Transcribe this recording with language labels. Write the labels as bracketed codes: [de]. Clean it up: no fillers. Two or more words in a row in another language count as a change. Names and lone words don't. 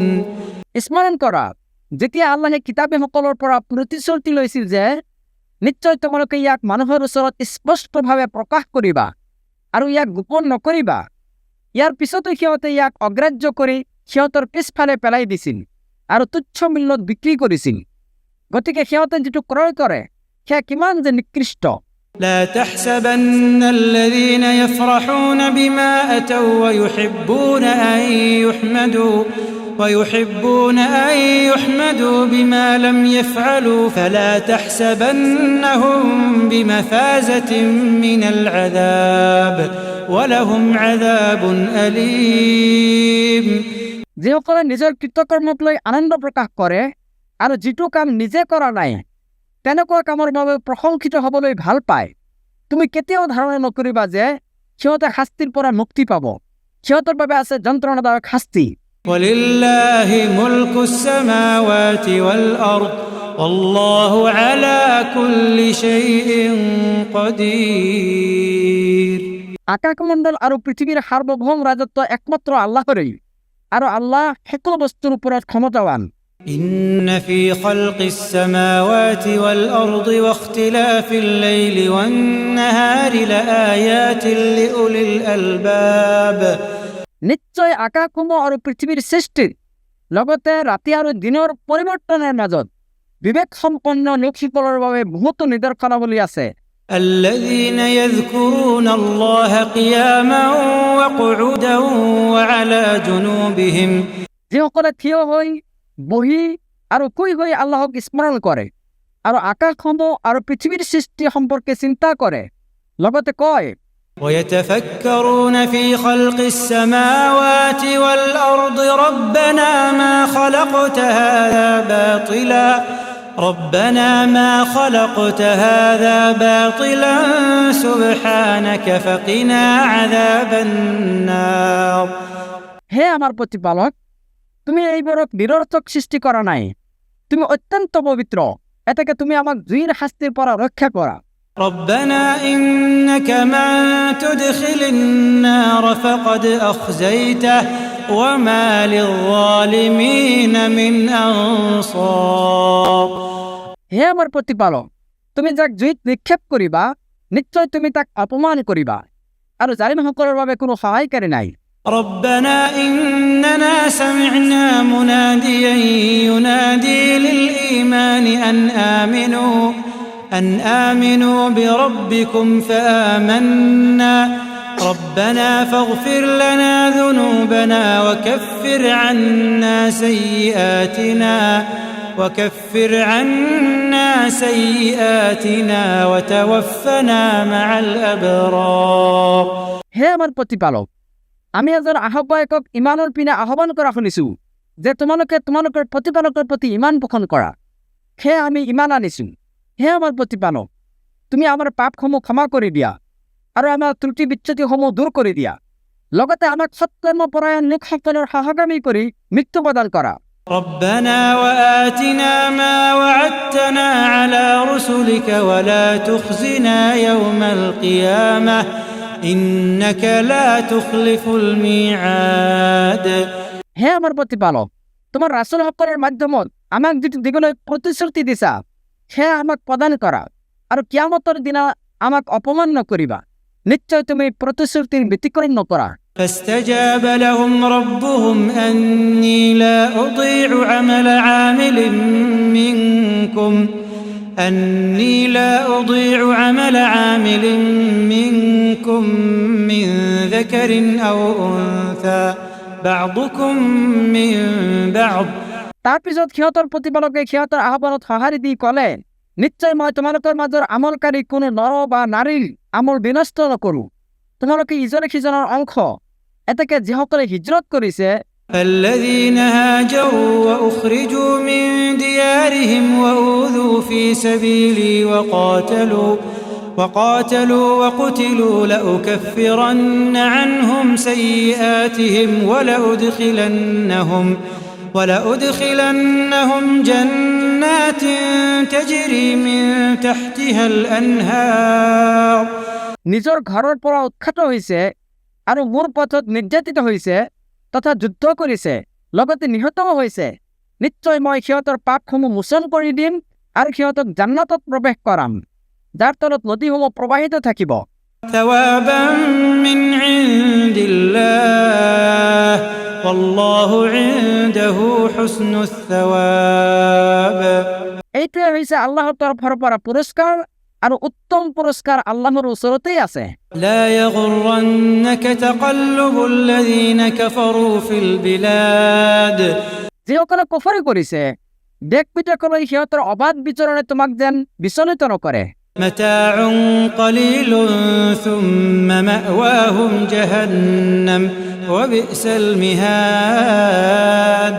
[as] স্মৰণ কৰা যেতিয়া আল্লাহে কিতাপীসকলৰ পৰা প্ৰতিশ্ৰুতি লৈছিল যে নিশ্চয় তোমালোকে ইয়াক মানুহৰ ওচৰত স্পষ্টভাৱে প্ৰকাশ কৰিবা আৰু ইয়াক গোপন নকৰিবা, ইয়াৰ পিছতো সিহঁতে ইয়াক অগ্ৰাহ্য কৰি সিহঁতৰ পিছফালে পেলাই দিছিল আৰু তুচ্ছ মূল্যত বিক্ৰী কৰিছিল। গতিকে সিহঁতে যিটো ক্ৰয় কৰে সেয়া কিমান যে নিকৃষ্ট। [ar] لا تحسبن الذين يفرحون بما أتوا ويحبون أن يحمدوا بما لم يفعلوا فلا تحسبنهم بمفازة من العذاب ولهم عذاب أليم [as] যিসকলে নিজৰ কৃতকৰ্মক লৈ আনন্দ প্ৰকাশ কৰে আৰু যিটো কাম নিজে কৰা নাই তেনেকুৱা কামৰ বাবে প্ৰশংসিত হ'বলৈ ভাল পায়, তুমি কেতিয়াও ধাৰণা নকৰিবা যে সিহঁতে শাস্তিৰ পৰা মুক্তি পাব। সিহঁতৰ বাবে আছে যন্ত্ৰণাদায়ক শাস্তি। [ar] ولله ملك السماوات والأرض والله على كل شيء قدير [as] আকাশমণ্ডল আৰু পৃথিৱীৰ সাৰ্বভৌম ৰাজত্ব একমাত্ৰ আল্লাহৰেই আৰু আল্লাহ সকলো বস্তুৰ ওপৰত ক্ষমতাৱান। [ar] إن في خلق السماوات والأرض واختلاف الليل والنهار لآيات لأولي الألباب [as] নিশ্চয় আকাশসমূহ আৰু পৃথিৱীৰ সৃষ্টিত লগতে ৰাতি আৰু দিনৰ পৰিৱৰ্তনৰ মাজত বিবেক সম্পন্ন লোকসকলৰ বাবে বহুতো নিদৰ্শনাৱলী আছে। [ar] الذين يذكرون الله قياما وقعودا وعلى جنوبهم [as] যিসকলে থিয় হৈ বহি আৰু শুই হৈ আল্লাহক স্মৰণ কৰে আৰু আকাশসমূহ আৰু পৃথিৱীৰ সৃষ্টি সম্পৰ্কে চিন্তা কৰে, লগতে কয় [ar] ويتفكرون في خلق السماوات والأرض ربنا ما خلقت هذا باطلا سبحانك فقنا عذاب النار [as] হে আমাৰ প্ৰতিপালক, তুমি এইবোৰক নিৰৰ্থক সৃষ্টি কৰা নাই, তুমি অত্যন্ত পবিত্ৰ, এটাকে তুমি আমাক জুইৰ শাস্তিৰ পৰা ৰক্ষা কৰা। [ar] ربنا إنك من تدخل النار فقد أخزيته وما للظالمين من أنصار [as] হে আমাৰ প্ৰতিপালক, তুমি যাক জুইত নিক্ষেপ কৰিবা নিশ্চয় তুমি তাক অপমান কৰিবা আৰু জালিমসকলৰ বাবে কোনো সহায়কাৰী নাই। [ar] ربنا إننا سمعنا مناديا ينادي للإيمان أن آمنوا بربكم فآمنا ربنا فاغفر لنا ذنوبنا وكفر عنا سيئاتنا وتوفنا مع الأبرار [as] হে আমাৰ প্ৰতিপালক, আমি এজন আহ্বায়কক ইমানৰ পিনে আহ্বান কৰা শুনিছো যে তোমালোকে তোমালোকৰ প্ৰতিপালকৰ প্ৰতি ইমান পোষণ কৰা। সেয়ে আমি ইমান আনিছো। হে আমাৰ প্ৰতিপালক, তুমি আমাৰ পাপসমূহ ক্ষমা কৰি দিয়া আৰু আমাৰ ত্ৰুটি বিচ্যুতিসমূহ দূৰ কৰি দিয়া, লগতে আমাক সৎকৰ্মপৰায়ণ লোকসকলৰ সহগামী কৰি মৃত্যু প্ৰদান কৰা। [ar] ربنا وآتنا ما وعدتنا على رسلك ولا تخزنا يوم القيامة إنك لا تخلف الميعاد [as] হে আমাৰ প্ৰতিপালক, তোমাৰ ৰাসূলসকলৰ মাধ্যমত আমাক যিটো দিবলৈ প্ৰতিশ্ৰুতি দিছা সেয়া আমাক প্ৰদান কৰা আৰু কিয়ামতৰ দিনা আমাক অপমান নকৰিবা, নিশ্চয় তুমি প্ৰতিশ্ৰুতিৰ ব্যতিক্ৰম নকৰা। [ar] فاستجاب لهم ربهم أني لا أضيع عمل عامل منكم من ذكر أو أنثى بعضكم من بعض [as] তাৰপিছত সিহঁতৰ প্ৰতিপালকে সিহঁতৰ আহ্বানত সঁহাৰি দি ক'লে, নিশ্চয় মই তোমালোকৰ মাজৰ আমলকাৰী কোনো নৰ বা নাৰীৰ আমল বিনষ্ট নকৰো, তোমালোকে ইজনে সিজনৰ অংশ। এতেকে যিসকলে হিজৰত কৰিছে [ar] الذين هاجروا وأخرجوا من ديارهم وأوذوا في سبيلي وقاتلوا وقتلوا لأكفرن عنهم سيئاتهم ولأدخلنهم جنات تجري من تحتها الأنهار [as] নিজৰ ঘৰৰ পৰা উৎখাত হৈছে আৰু মোৰ পথত নিৰ্যাতিত হৈছে তথা যুদ্ধ কৰিছে, লগতে নিহতও হৈছে, নিশ্চয় মই সিহঁতৰ পাপসমূহ মোচন কৰি দিম আৰু সিহঁতক জান্নাতত প্ৰৱেশ কৰাম, যাৰ তলত নদীসমূহ প্ৰবাহিত থাকিব। [ar] ثوابا من عند الله والله عنده حسن الثواب [as] এইটোৱে হৈছে আল্লাহৰ তৰফৰ পৰা পুৰস্কাৰ আৰু উত্তম পুৰস্কাৰ আল্লাহৰ ওচৰতেই আছে। [ar] لا يغرنك تقلب الذين كفروا في البلاد [as] যিসকলে কুফৰি কৰিছে, দেশ বিদেশলৈ সিহঁতৰ অবাধ বিচৰণে তোমাক যেন বিচলিত নকৰে। [ar] متاع قليل ثم مأواهم جهنم وبئس المهاد